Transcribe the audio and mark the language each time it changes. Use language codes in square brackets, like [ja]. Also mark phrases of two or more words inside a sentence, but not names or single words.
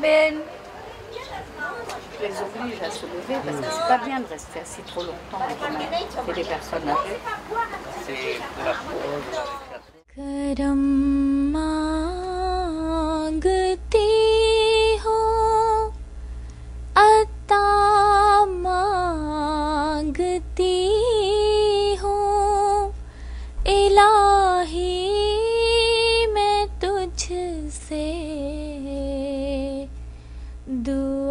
[fr] Ben, je les oblige à se lever parce que c'est pas bien de rester assis trop longtemps quand même. C'est des personnes âgées. [ur] करम मांगती हो अता मांगती हो इलाही मैं तुझसे